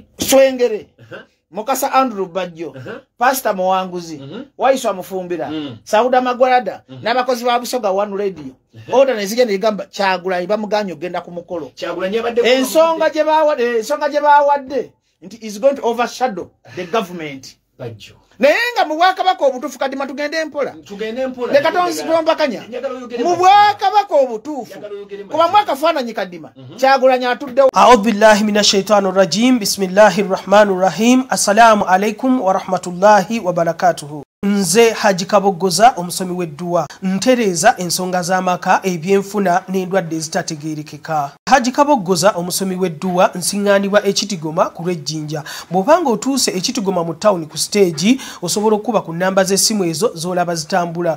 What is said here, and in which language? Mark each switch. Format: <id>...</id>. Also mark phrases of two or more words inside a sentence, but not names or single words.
<lg>Swengere. Mukasa Andrew Bajjo, Pastor Muwanguzi, waiswa mufumbira, Sauda Magwarada, n'abakozi ba Busoga One Radio. Order nezije negamba Kyagulanyi bamuganyo genda ku mukolo. Kyagulanyi yabadde ensonga gye bawadde nti</lg> <en>is going to overshadow the government.</en> <lg>Bajjo. Naye nga mu Bwakabaka obutuufu kadima tugende mpola. Leka tonzitombakanya. Mu Bwakabaka obutuufu kuba mwakafaananyi kadima Kyagulanyi atuddewo.</lg> <ar>أعوذ بالله من الشيطان الرجيم بسم الله الرحمن الرحيم. السلام عليكم ورحمة الله وبركاته.</ar> <lg>Nze Haji Kaboggoza omusomi w'edduwa ntereza ensonga z'amaka ebyenfuna n'endwadde ezitategeerekeka. Haji Kaboggoza omusomi w'edduwa nsiŋŋaanibwa ekitigoma ku lw'ejjinja. Bw'obanga otuuse ekitigoma mu ttawuni ku siteegi osobola okuba ku nnamba z'essimu ezo z'olaba zitambula.</lg>